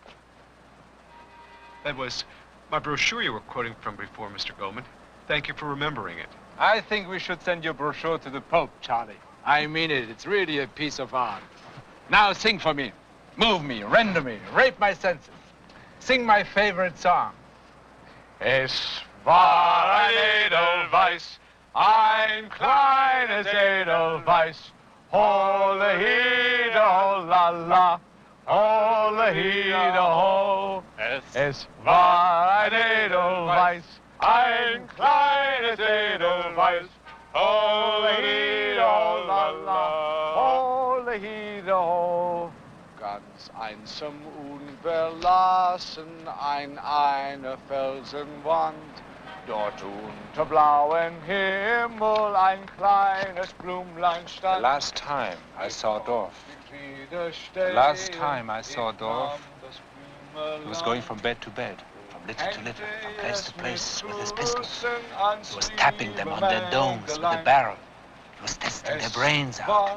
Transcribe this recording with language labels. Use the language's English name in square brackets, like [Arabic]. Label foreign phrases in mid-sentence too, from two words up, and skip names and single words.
[English] That was my brochure you were quoting from before, Mr. Goldman. Thank you for remembering it. I think we should send your brochure to the Pope, Charlie. I mean it. It's really a piece of art. Now sing for me. Move me, render me, rape my senses. Sing my favorite song. [German] Es war ein Edelweiß, ein kleines Edelweiß. Holle Hede, ho la la, holle Hede, ho. Es war ein Edelweiß, ein kleines Edelweiß. Holle Hede, ho la la, holle Hede, ho. Ganz einsam unverlassen, eine Felsenwand. Dort unter blauem Himmel ein kleines Blümlein stand. [English] The last time I saw Dorf, he was going from bed to bed, from litter to litter, from place to place with his pistols. He was tapping them on their domes with a barrel. He was testing their brains out.